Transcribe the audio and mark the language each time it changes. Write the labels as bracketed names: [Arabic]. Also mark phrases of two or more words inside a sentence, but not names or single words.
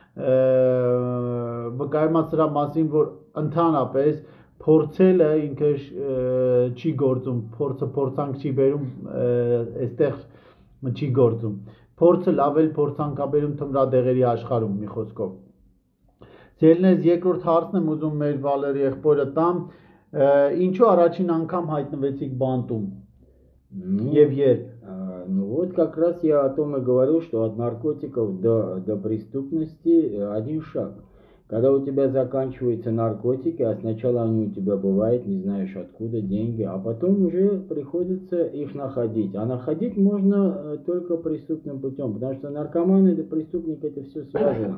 [Armenian] վկայում է սրա մասին, որ ընդհանրապես փորձելը ինքը չի գործում, փորձը փորձանք չի բերում, այստեղ չի գործում, փորձը լավ էլ փորձանք է բերում թմրադեղերի աշխարհում, մի խոսքով։ Ձերնես երկրորդ հարցն եմ ուզում մեր Վալերի եղբորը տամ, ինչու առաջին անգամ հայտնվեցիք բանտում եւ երբ? [Russian] Ну вот как раз я о том и говорил, что от наркотиков до преступности один шаг. Когда у тебя заканчиваются наркотики, а сначала они у тебя бывают, не знаешь откуда, деньги, а потом уже приходится их находить. А находить можно только преступным путем, потому что наркоман и преступник это все связано.